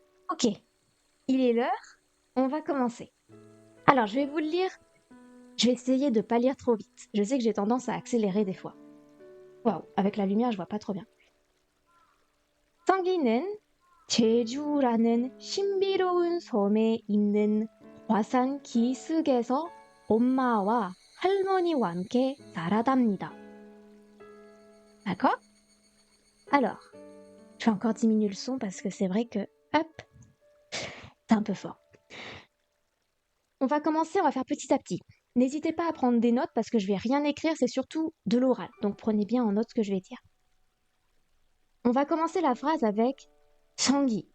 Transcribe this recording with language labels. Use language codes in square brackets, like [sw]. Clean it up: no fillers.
[fr] Ok, il est l'heure, on va commencer. Alors, je vais vous le lire. Je vais essayer de pas lire trop vite. Je sais que j'ai tendance à accélérer des fois. Waouh, avec la lumière, je vois pas trop bien. [ko] 성기는 제주라는 신비로운 섬에 있는 화산 기슭에서 엄마와 할머니와 함께 살아답니다. [fr] D'accord? Alors, je vais encore diminuer le son parce que c'est vrai que, hop, c'est un peu fort. On va commencer, on va faire petit à petit. N'hésitez pas à prendre des notes parce que je vais rien écrire, c'est surtout de l'oral. Donc prenez bien en note ce que je vais dire. On va commencer la phrase avec Sangui.